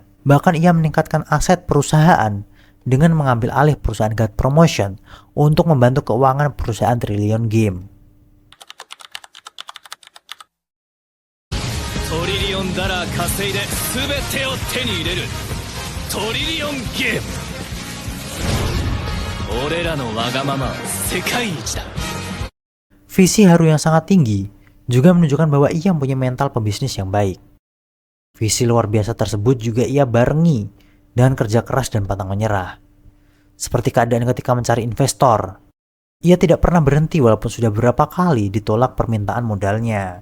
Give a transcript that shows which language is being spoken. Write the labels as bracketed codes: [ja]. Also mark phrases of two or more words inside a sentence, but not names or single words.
[id] Bahkan ia meningkatkan aset perusahaan dengan mengambil alih perusahaan God Promotion untuk membantu keuangan perusahaan Trillion Game. [en] Trillion dollar [ja] 稼いで全てを手に入れるトリリオンゲーム。俺らのわがままは世界一だ。 [id] Visi Haru yang sangat tinggi juga menunjukkan bahwa ia mempunyai mental pebisnis yang baik. Visi luar biasa tersebut juga ia barengi dengan kerja keras dan pantang menyerah. Seperti keadaan ketika mencari investor, ia tidak pernah berhenti walaupun sudah beberapa kali ditolak permintaan modalnya.